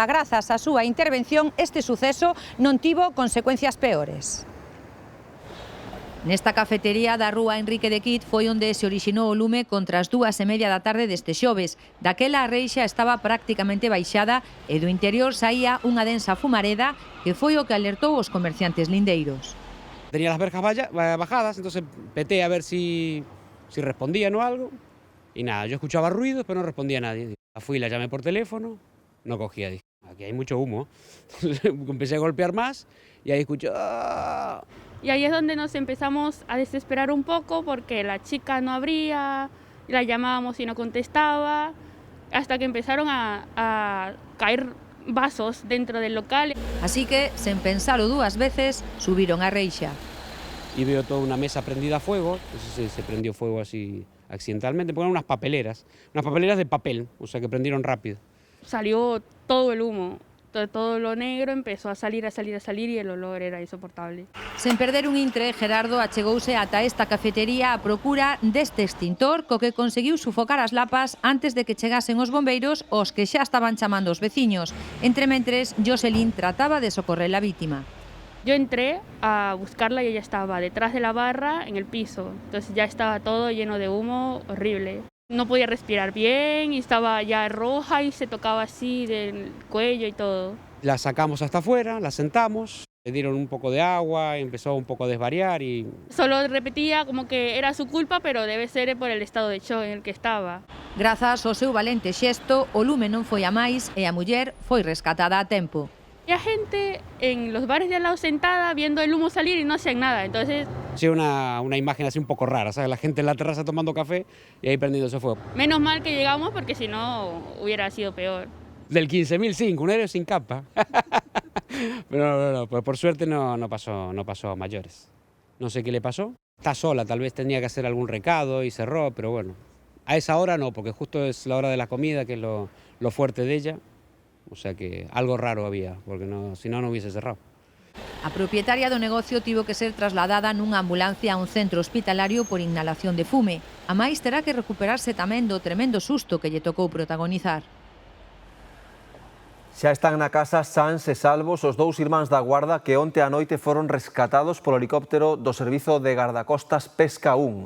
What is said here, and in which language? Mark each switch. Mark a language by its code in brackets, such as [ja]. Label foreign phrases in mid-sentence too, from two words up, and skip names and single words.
[gl] Grazas á súa intervención, este suceso non tivo consecuencias peores. Nesta cafetería da rúa Enrique de Quid foi onde se orixinou o lume contra as 2:30 da tarde deste xoves. Daquela a reixa estaba prácticamente baixada e do interior saía unha densa fumareda que foi o que alertou os comerciantes lindeiros. [es] Tenía las verjas bajadas, entonces peté a ver si respondían o algo. Y nada, yo escuchaba ruidos, pero no respondía nadie. Fui y la llamé por teléfono, no cogía. Dije, aquí hay mucho humo. Entonces empecé a golpear más y ahí escuché... ¡ah! Y ahí es donde nos empezamos a desesperar un poco porque la chica no abría, la llamábamos y no contestaba, hasta que empezaron a caer vasos dentro del local. [gl] Así que, sen pensalo dúas veces, subiron a reixa. [es] Y veo toda una mesa prendida a fuego, entonces se prendió fuego así accidentalmente, porque eran unas papeleras de papel, o sea que prendieron rápido. Salió todo el humo. Todo lo negro empezó a salir y el olor era insoportable. [gl] Sen perder un intre, Gerardo achegouse ata esta cafetería a procura deste extintor co que conseguiu sufocar as lapas antes de que chegasen os bombeiros, os que xa estaban chamando os veciños. Entrementres, Jocelyn trataba de socorrer a vítima. [es] Yo entré a buscarla y ella estaba detrás de la barra en el piso, entonces ya estaba todo lleno de humo, horrible. No podía respirar bien y estaba ya roja y se tocaba así del cuello y todo. La sacamos hasta afuera, la sentamos, le dieron un poco de agua, empezó un poco a desvariar y... Solo repetía como que era su culpa, pero debe ser por el estado de shock en el que estaba. [gl] Grazas ao seu valente xesto, o lume non foi a máis e a muller foi rescatada a tempo. [es] Había gente en los bares de al lado sentada viendo el humo salir y no hacían nada, entonces... Sí, una imagen así un poco rara, ¿sabes? La gente en la terraza tomando café y ahí prendiéndose fuego. Menos mal que llegamos porque si no hubiera sido peor. Del 15.005, un héroe sin capa. Pero no, pues por suerte no pasó a mayores. No sé qué le pasó. Está sola, tal vez tenía que hacer algún recado y cerró, pero bueno. A esa hora no, porque justo es la hora de la comida, que es lo fuerte de ella. O sea que algo raro había, porque si no hubiese cerrado. [gl] A propietaria do negocio tivo que ser trasladada nunha ambulancia a un centro hospitalario por inhalación de fume. A máis terá que recuperarse tamén do tremendo susto que lle tocou protagonizar. Xa están na casa sans e salvos os dous irmáns da Guarda que onte á noite foron rescatados polo helicóptero do Servizo de Gardacostas Pesca 1.